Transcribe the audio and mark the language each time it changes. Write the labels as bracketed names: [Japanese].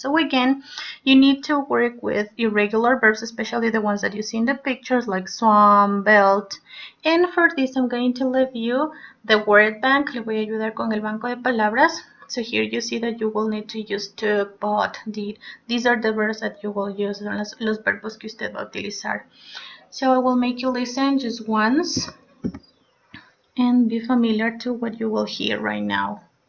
[English] So again, you need to work with irregular verbs, especially the ones that you see in the pictures like swam, belt. And for this, I'm going to leave you the word bank. [Spanish] Le voy a ayudar con el banco de palabras. [English] So here you see that you will need to use took, bought, did. These are the verbs that you will use, [Spanish] los verbos que usted va a utilizar. [English] So I will make you listen just once and be familiar to what you will hear right now.